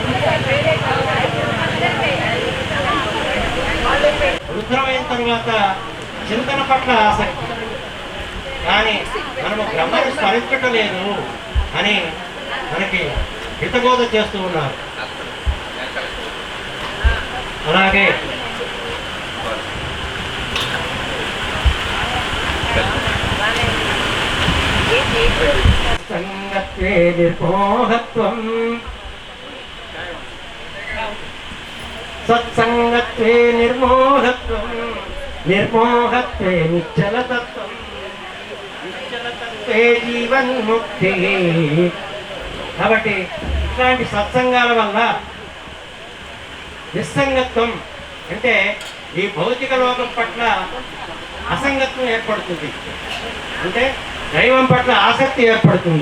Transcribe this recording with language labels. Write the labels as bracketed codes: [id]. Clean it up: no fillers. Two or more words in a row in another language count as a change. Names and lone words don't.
[te] వృద్ధమైన తరువాత చింతన పట్ల ఆసక్తి, కానీ మనము బ్రహ్మను స్మరించటం లేదు అని మనకి హితబోధ చేస్తూ ఉన్నారు. [sa] అలాగే సంగత్వే నిర్మోహత్వం సత్సంగత్వే నిర్మోహత్వం నిర్మోహత్వే నిశ్చలతత్వం నిశ్చలతత్వే జీవన్ముక్తి. [te] కాబట్టి ఇట్లాంటి సత్సంగాల వల్ల నిస్సంగత్వం అంటే ఈ భౌతిక లోకం పట్ల అసంగత్వం ఏర్పడుతుంది, అంటే దైవం పట్ల ఆసక్తి ఏర్పడుతుంది.